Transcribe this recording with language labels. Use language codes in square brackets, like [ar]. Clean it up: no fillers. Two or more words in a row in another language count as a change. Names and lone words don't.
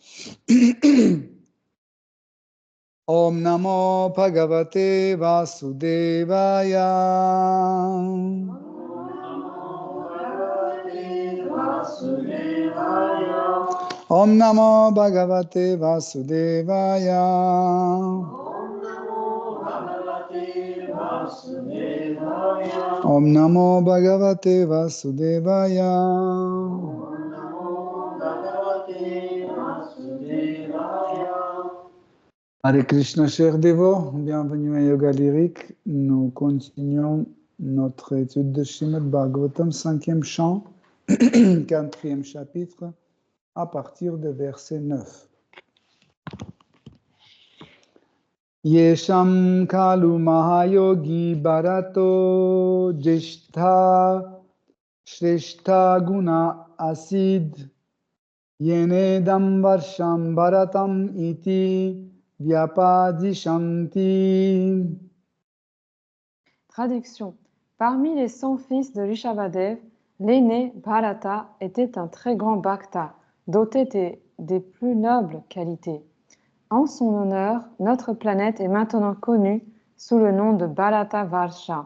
[sa] Om Namo Bhagavate Vasudevaya Om Namo Bhagavate Vasudevaya Om Namo Bhagavate Vasudevaya. Hare Krishna, [fr] chers dévots, bienvenue à Yoga Lyrique. Nous continuons notre étude de Srimad Bhagavatam, 5e chant, 4e chapitre, à partir de verset 9. [sa] Yesham kalu mahayogi bharato jishtha shrishta guna asid yenedam varsham bharatam iti vyapadishanti. [fr] Traduction. Parmi les 100 fils de Rishabhadev, l'aîné Bharata était un très grand bhakta, doté des plus nobles qualités. En son honneur, notre planète est maintenant connue sous le nom de Bharata Varsha.